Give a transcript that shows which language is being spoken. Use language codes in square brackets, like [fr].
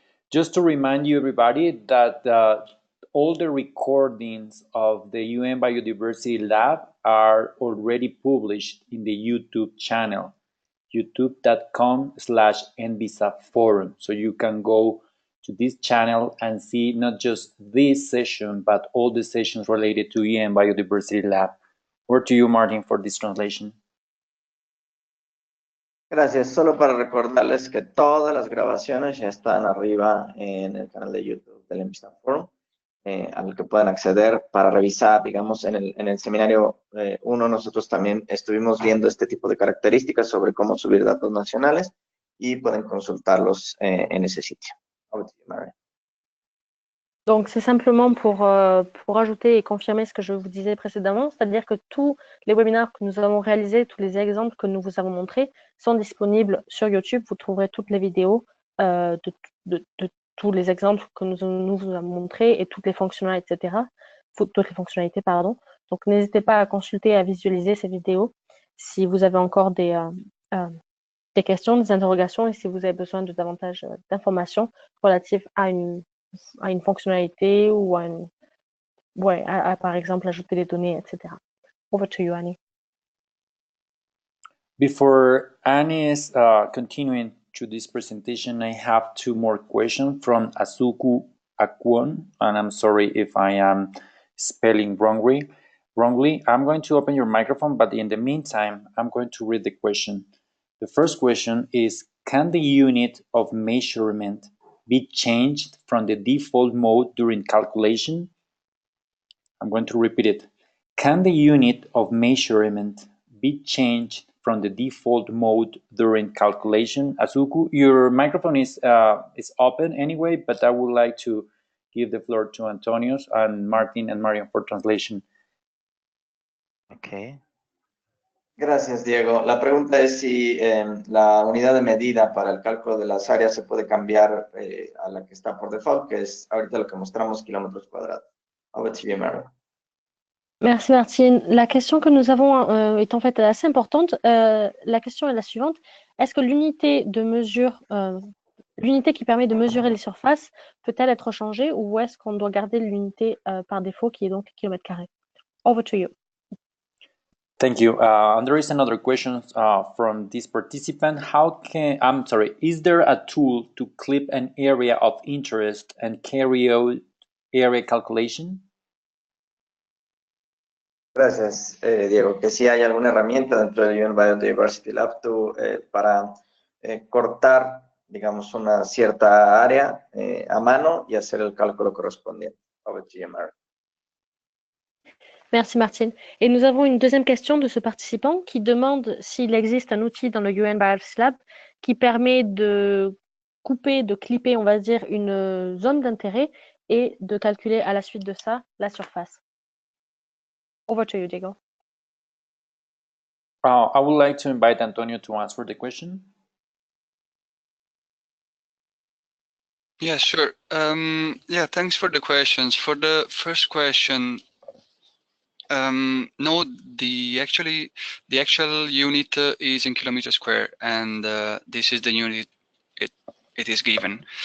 [en] Just to remind you, everybody, that all the recordings of the UN Biodiversity Lab are already published in the YouTube channel, youtube.com/NBSAP forum. So you can go to this channel and see not just this session, but all the sessions related to UN Biodiversity Lab. Over to you, Martin, for this translation. [es] Gracias. Solo para recordarles que todas las grabaciones ya están arriba en el canal de YouTube del NBSAP Forum, al que pueden acceder para revisar. Digamos, en el seminario 1 nosotros también estuvimos viendo este tipo de características sobre cómo subir datos nacionales y pueden consultarlos en ese sitio. [fr] Donc, c'est simplement pour ajouter et confirmer ce que je vous disais précédemment, c'est-à-dire que tous les webinaires que nous avons réalisés, tous les exemples que nous vous avons montrés sont disponibles sur YouTube. Vous trouverez toutes les vidéos de tous les exemples que nous vous avons montrés et toutes les fonctionnalités, etc. Toutes les fonctionnalités, pardon. Donc, n'hésitez pas à consulter et à visualiser ces vidéos si vous avez encore des questions, des interrogations et si vous avez besoin de davantage d'informations relatives à une fonctionnalité ou à, par exemple, ajouter des données, etc. [en] Over to you, Annie. Before Annie is continuing to this presentation, I have two more questions from Asuku Akwon, and I'm sorry if I am spelling wrongly. I'm going to open your microphone, but in the meantime, I'm going to read the question. The first question is, can the unit of measurement be changed from the default mode during calculation? I'm going to repeat it. Can the unit of measurement be changed from the default mode during calculation? Asuku, your microphone is open anyway, but I would like to give the floor to Antonio and Martin and Marion for translation. [es] Okay. Gracias, Diego. La pregunta es si la unidad de medida para el cálculo de las áreas se puede cambiar a la que está por default, que es ahorita lo que mostramos, kilómetros cuadrados. [en] Over to you, Marion. [fr] Merci Martine. La question que nous avons est en fait assez importante. La question est la suivante. Est-ce que l'unité de mesure, l'unité qui permet de mesurer les surfaces peut-elle être changée ou est-ce qu'on doit garder l'unité par défaut qui est donc kilomètre carré? [en] Over to you. Thank you. And there is another question from this participant. Is there a tool to clip an area of interest and carry out area calculation? [es] Gracias, Diego. Que sí hay alguna herramienta dentro del UN Biodiversity Lab para cortar, digamos, una cierta área a mano y hacer el cálculo correspondiente. [en] Over to you, Mary. [fr] Merci Martine. Et nous avons une deuxième question de ce participant qui demande s'il existe un outil dans le UN Biodiversity Lab qui permet de couper, de clipper, on va dire, une zone d'intérêt et de calculer à la suite de ça la surface. [en] Over to you, Diego. I would like to invite Antonio to answer the question. Yeah, sure. Yeah, thanks for the questions. For the first question, no, the actual unit is in kilometers square, and this is the unit it is given.